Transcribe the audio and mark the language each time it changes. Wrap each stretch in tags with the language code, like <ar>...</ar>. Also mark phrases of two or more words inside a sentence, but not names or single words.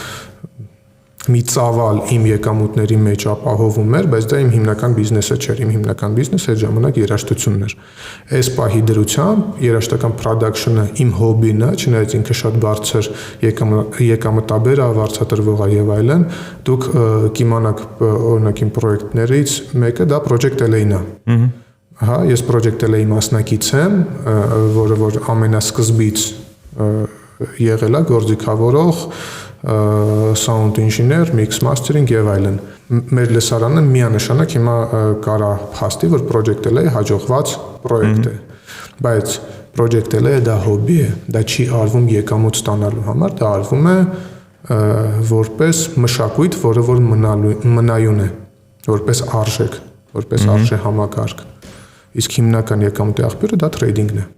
<hy>մի ծավալ իմ եկամուտների մեջ ապահովում էր, բայց դա իմ հիմնական բիզնեսը չէր, իմ հիմնական բիզնեսը այդ ժամանակ երաժշտությունն էր։ Այս պահի դրությամբ երաժշտական production-ը իմ հոբին է, չնայած ինքը շատ բարձր եկամտաբեր է, վարձատրվող է եւ այլն, դուք կիմանաք օրինակ իմ պրոյեկտներից մեկը դա Project LA-ն է։ Հա, ես Project LA-ի մասնակից եմ, որը որ ամենասկզբից եղել է գործիքավորող,</hy> <en>sound engineer, mix mastering</en> <hy>եւ այլն։ Մեր լսարանը միանշանակ հիմա կարա փաստի, որ Project LA հաջողված պրոյեկտ է, բայց Project LA դա հոբի է, դա չի արվում եկամուտ ստանալու համար, դա արվում է որպես մշակույթ, որը որ մնայուն է, որպես արժեք, որպես արժե համակարգ։ Իսկ հիմնական եկամուտի աղբյուրը դա տրեյդինգն է։</hy>